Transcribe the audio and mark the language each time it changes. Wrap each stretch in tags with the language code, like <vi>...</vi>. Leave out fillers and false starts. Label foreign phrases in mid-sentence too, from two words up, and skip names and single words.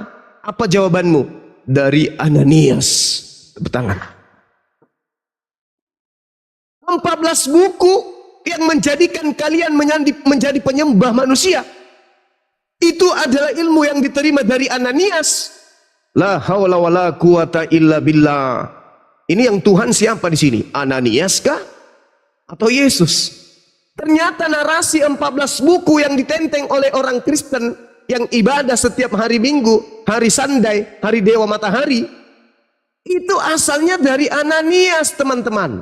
<id>Apa jawabanmu? Dari Ananias. Tepuk tangan. 14 buku yang menjadikan kalian menjadi penyembah manusia. Itu adalah ilmu yang diterima dari Ananias.</id> <ar>La haula wala quwata illa billah.</ar> <id>Ini yang Tuhan siapa di sini? Ananias kah? Atau Yesus? Ternyata narasi 14 buku yang ditenteng oleh orang Kristen yang ibadah setiap hari Minggu, hari Sandai, hari Dewa Matahari, Itu asalnya dari Ananias, teman-teman.</id>